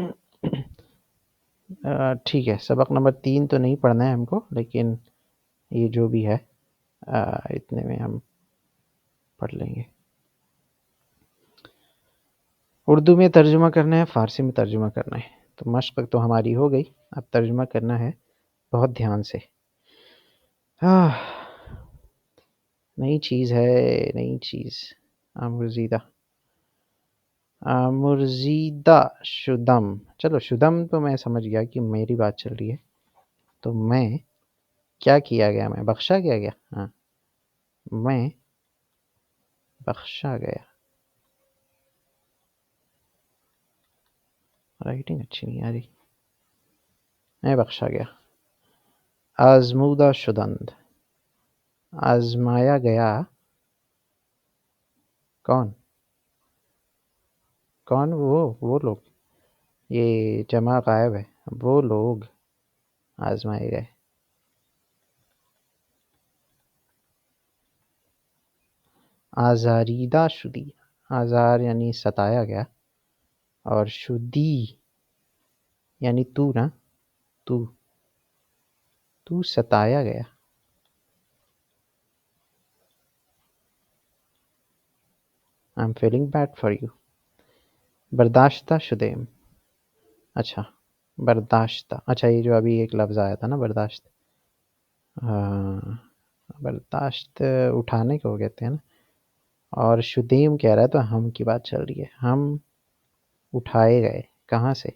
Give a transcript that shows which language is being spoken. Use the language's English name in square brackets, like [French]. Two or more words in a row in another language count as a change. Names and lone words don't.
[Urdu] ٹھیک ہے، سبق نمبر 3 تو نہیں پڑھنا ہے ہم کو، لیکن یہ جو بھی ہے اتنے میں ہم پڑھ لیں گے۔ اردو میں ترجمہ کرنا ہے، فارسی میں ترجمہ کرنا ہے، تو مشق تو ہماری ہو گئی، اب ترجمہ کرنا ہے بہت دھیان سے۔ نئی چیز ہے، نئی چیز، [Persian] آمرزیدہ، آمرزیدہ شدم، [Urdu] چلو شدم تو میں سمجھ گیا کہ میری بات چل رہی ہے، تو میں کیا کیا گیا، میں بخشا گیا، ہاں میں بخشا گیا، رائٹنگ اچھی نہیں آ رہی، میں بخشا گیا۔ [Persian] آزمودہ شدند، [Urdu] آزمایا گیا، کون وہ لوگ، یہ جمع غائب ہے، وہ لوگ آزمائے گئے۔ [Persian] آزاریدہ شدی، [Urdu] آزار یعنی ستایا گیا، اور شدی یعنی تو نا، تو ستایا گیا۔ [English] I'm feeling bad for you۔ [Persian] برداشتہ شدیم، [Urdu] اچھا برداشتہ، اچھا یہ جو ابھی ایک لفظ آیا تھا نا برداشت، ہاں برداشت اٹھانے کو کہتے ہیں نا، اور شدیم کہہ رہا ہے تو ہم کی بات چل رہی ہے، ہم اٹھائے گئے کہاں سے؟